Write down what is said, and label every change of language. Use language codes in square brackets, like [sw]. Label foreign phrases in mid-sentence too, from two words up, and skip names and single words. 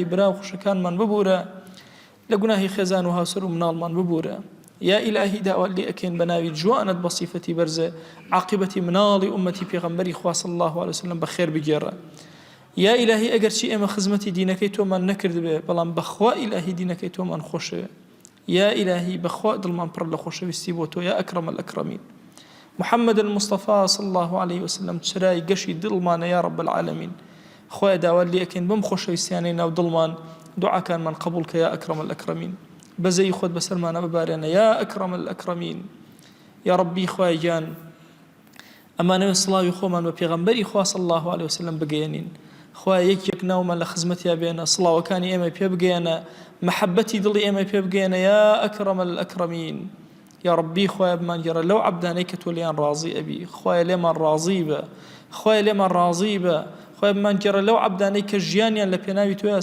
[ckb] برا و خوشەکانمان ببورە لە گوناهی خێزان و هاوسەر و مناڵمان ببورە [ar] یا ئیلاهی [ckb] داوات لێ ئەکەین بەناوی جوانت بە صیفەتی بەرزە عاقبەتی مناڵی ئومەتی پێغەمبەری خوا [ar] صلی الله علیه وسلم [ckb] بەخێر بگێڕە [ar] یا ئیلاهی [ckb] ئەگەرچی ئێمە خزمەتی دینەکەی تۆمان نەکردبێ بەڵام بەخوا ئیلاهی دینەکەی تۆمان خۆشە [ar] یا ئیلاهی [ckb] بەخوا دڵمان پڕ لە خۆشەویستی بۆ تۆ [ar] یا ئەکرەمە الئەکرەمین محمد المصطفى صلى الله عليه وسلم [ckb] چرای گەشی دڵمانە [ar] یا رب العالمین [ckb] خوای داوات لێ ئەکەین بەم خۆشەویستیانەی ناو دڵمان دوعاکانمان قبول کە [ar] یا ئەکرەمە الئەکرەمین [ckb] بەزەی خۆت بەسەرمانە ببارێنە [ar] یا ئەکرەمە الئەکرەمین [ckb] یا ربی خوای گیان ئەمانەوە سڵاوی خۆمان بە پێغەمبەری خوا [ar] صلی الله عليه وسلم [ckb] بگەێنین خوای یەک ناومان لە خزمەتیا بێنە سڵاوەکانی ئێمە پێ بگەێنە محەبەتی دڵی ئێمە پێ بگەێنە [ar] یا ئەکرەمە الئەکرەمین [ckb] یا ربی خوای بمان گەڕە لەو عەبدانەی کە تۆ لێیان ڕازی ئەبی خوای لێمان ڕازی بە خوای لێمان ڕازی بە خوای بمان گەڕە لەو عەبدانەی کە ژیانیان لە پێناوی تۆیە